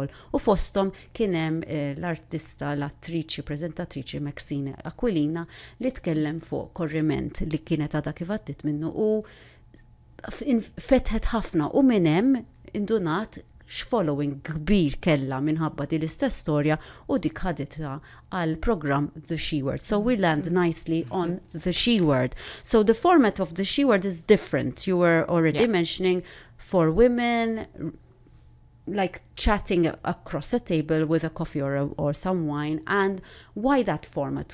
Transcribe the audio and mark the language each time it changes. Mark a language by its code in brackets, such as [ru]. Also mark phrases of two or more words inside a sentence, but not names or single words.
[mt] U fosthom kien hemm l-artista, l-attriċi, preżentatriċi Maxine Aquilina li tkellem fuq korriment li kienet għadha kif għaddit minnu u fetħet ħafna u minn hemm indunat x-following kbir kella minħabba di l-istess storja u dik ħaditha għal program The She Word. [en] So we land nicely on the She Word. So the format of the She Word is different. You were already mentioning for women, like chatting across a table with a coffee or some wine. And why that format?